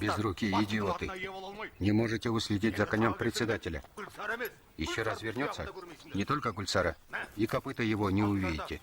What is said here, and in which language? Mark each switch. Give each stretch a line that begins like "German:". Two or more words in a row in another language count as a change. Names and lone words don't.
Russian: Безрукие
Kazakh: Басының
Russian: идиоты.
Kazakh: атына ие бола алмай.
Russian: Не можете уследить за конем председателя.
Kazakh: Гүлсара емес.
Russian: Еще раз вернется,
Kazakh: Гүлсара көрмейсіңдер.
Russian: не только Гульсара, и копыта его не увидите.